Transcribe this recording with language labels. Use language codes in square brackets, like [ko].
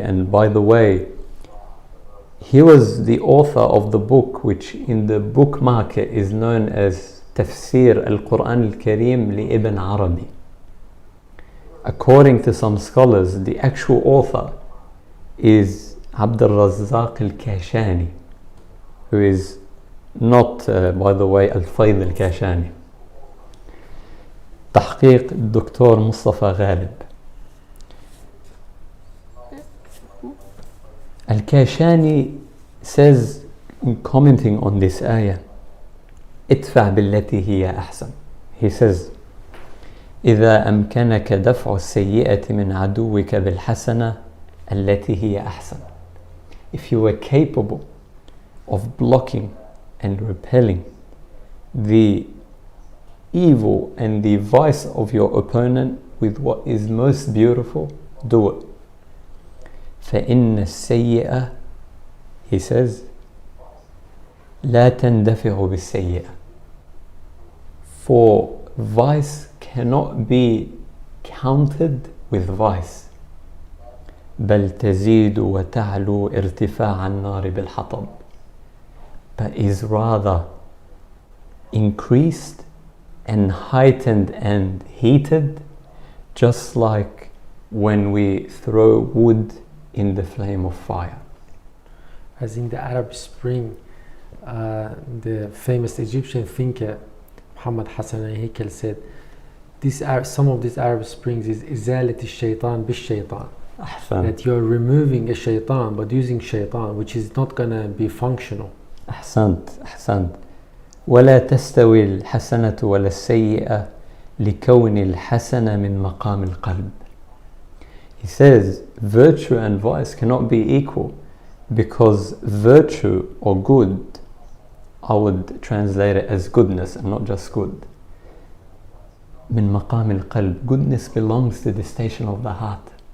[en] And by the way, he was the author of the book which in the book market is known as Tafsir al-Quran al-Kareem li Ibn Arabi. According to some scholars, the actual author is Abdul Razzaq al-Kashani, who is not, by the way, Al-Fayd al-Kashani. [ar] تحقيق الدكتور مصطفى غالب. [en] Al-Kashani says, in commenting on this ayah, [ar] ادفع بالتي هي أحسن. [en] He says, [ar] إذا أمكنك دفع السيئة من عدوك بالحسنة التي هي أحسن. [en] If you were capable of blocking and repelling the evil and the vice of your opponent with what is most beautiful, do it. [ar] فإن السيئة [en] He says, [ar] لا تندفع بالسيئة. [en] For vice cannot be countered with vice. [ar] بل تزيد وتعلو ارتفاع النار بالحطب. [en] But is rather increased and heightened and heated, just like when we throw wood in the flame of fire. As in the Arab Spring, the famous Egyptian thinker Mohammed Hassan al said, some of these Arab Springs is [ar] إزالة الشيطان بالشيطان. [en] That you are removing a shaitan but using shaitan, which is not going to be functional. [ar] أحسنت. ولا تستوي الحسنة ولا السيئة لكون الحسنة من مقام القلب. [en] He says virtue and vice cannot be equal, because virtue or good, I would translate it as goodness and not just good. [ar] من مقام القلب, [en] goodness belongs to the station of the heart.